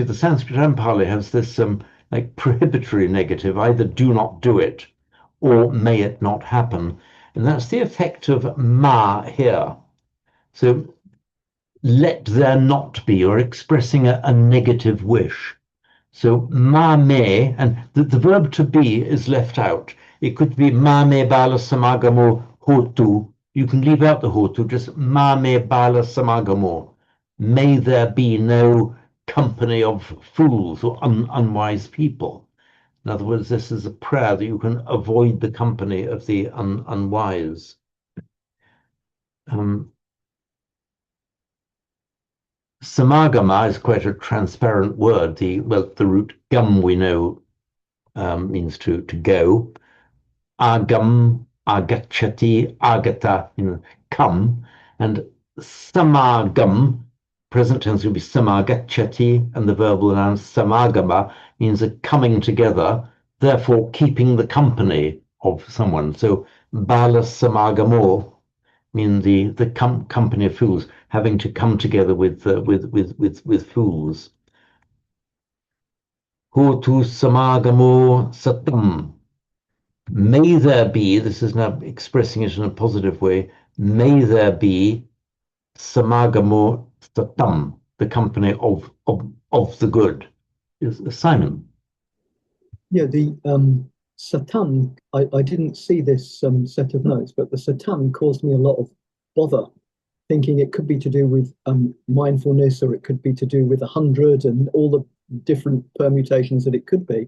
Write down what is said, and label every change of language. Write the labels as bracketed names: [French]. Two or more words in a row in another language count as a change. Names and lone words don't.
[English] The Sanskrit and Pali has this like prohibitory negative, either do not do it or may it not happen, and that's the effect of ma here. So let there not be, or expressing a negative wish. So [Pali] ma me, [English] and the verb to be is left out. It could be [Pali] ma me bala samagamo hotu. [English] You can leave out the hotu, just [Pali] ma me bala samagamo. [English] May there be no company of fools or unwise people. In other words, this is a prayer that you can avoid the company of the unwise. Um, Samagama is quite a transparent word. The root gum we know means to go. [Pali] Agam, agachati, agata, [English] come, and samagam, present tense would be samagachati, and the verbal noun samagama means a coming together, therefore keeping the company of someone. So [Pali] bala samagamo [English] mean the company of fools, having to come together with fools. [Pali] Hotu samagamo satam. [English] May there be, this is now expressing it in a positive way, may there be [Pali] samagamo satam, [English] the company of the good. Simon. Yeah, the Satan, I didn't see this set of notes, but the Satan caused me a lot of bother, thinking it could be to do with mindfulness or it could be to do with 100 and all the different permutations that it could be.